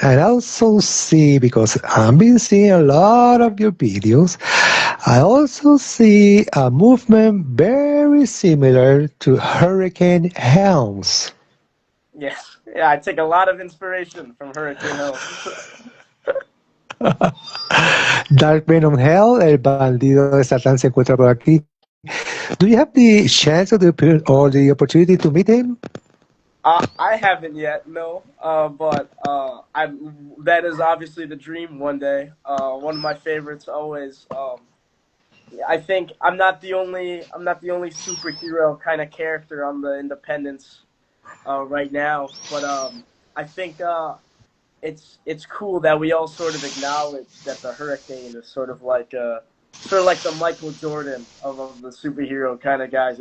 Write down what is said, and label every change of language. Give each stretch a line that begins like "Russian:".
English: And I also see, because I've been seeing a lot of your videos, I also see a movement very similar to Hurricane Helms. Yes, yeah, I take a lot of inspiration from Hurricane Helms.
Spanish: Dark Venom Hell, el bandido de Satán se encuentra por aquí.
English: Do you have the chance or the opportunity to meet him? I haven't yet, no. But that is obviously the dream one day. One of my favorites always. I think I'm not the only superhero kind of character on the Independents right now, but I think it's cool that we all sort of acknowledge that the Hurricane is sort of like the Michael Jordan of the superhero kind of guys.